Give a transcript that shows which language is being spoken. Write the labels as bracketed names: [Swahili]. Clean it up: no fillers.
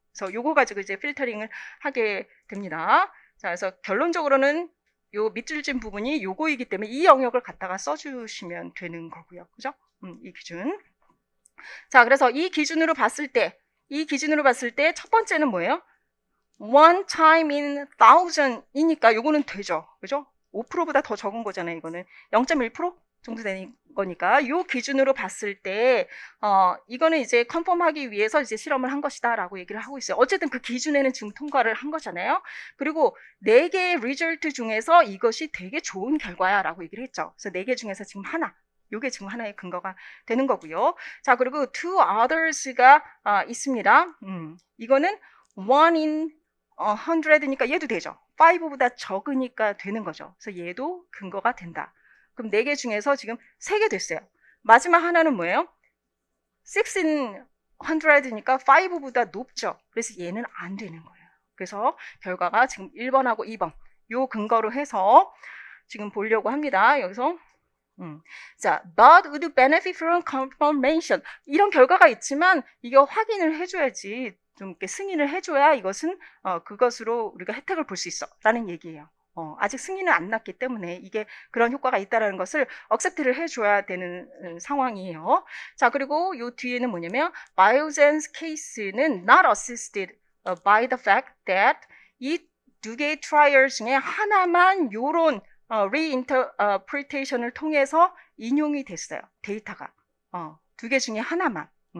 [Korean] 그래서 요거 가지고 이제 필터링을 하게 됩니다. 자, 그래서 결론적으로는 요 밑줄진 부분이 요거이기 때문에 이 영역을 갖다가 써주시면 되는 거고요. 그죠? 이 기준. 자, 그래서 이 기준으로 봤을 때 첫 번째는 뭐예요? [English] one time in thousand이니까 [Korean] 요거는 되죠. 그죠? 5%보다 더 적은 거잖아요. 이거는 0.1% 정도 되는 거니까 요 기준으로 봤을 때 이거는 이제 컨펌하기 위해서 이제 실험을 한 것이다라고 얘기를 하고 있어요. 어쨌든 그 기준에는 지금 통과를 한 거잖아요. 그리고 4개의 리절트 중에서 이것이 되게 좋은 결과야라고 얘기를 했죠. 그래서 4개 중에서 지금 하나. 요게 지금 하나의 근거가 되는 거고요. 자, 그리고 [English] two others [Korean] 가 있습니다. 이거는 [English] one in 100 [Korean] 니까 얘도 되죠. 5보다 적으니까 되는 거죠. 그래서 얘도 근거가 된다. 그럼 4개 중에서 지금 3개 됐어요. 마지막 하나는 뭐예요? 6 in 100니까 5보다 높죠. 그래서 얘는 안 되는 거예요. 그래서 결과가 지금 1번하고 2번 요 근거로 해서 지금 보려고 합니다. 여기서 자, [English] but would benefit from confirmation. [Korean] 이런 결과가 있지만 이게 확인을 해줘야지, 좀 이렇게 승인을 해줘야 이것은 그것으로 우리가 혜택을 볼 수 있어 라는 얘기예요. 아직 승인은 안 났기 때문에 이게 그런 효과가 있다는 것을 억셉트를 해줘야 되는 상황이에요. 자, 그리고 요 뒤에는 뭐냐면 Biogen's case는 [English] not assisted by the fact that [Korean] 이 2개의 트라이얼 중에 하나만 요런 reinterpretation을 통해서 인용이 됐어요. 데이터가 2개 중에 하나만.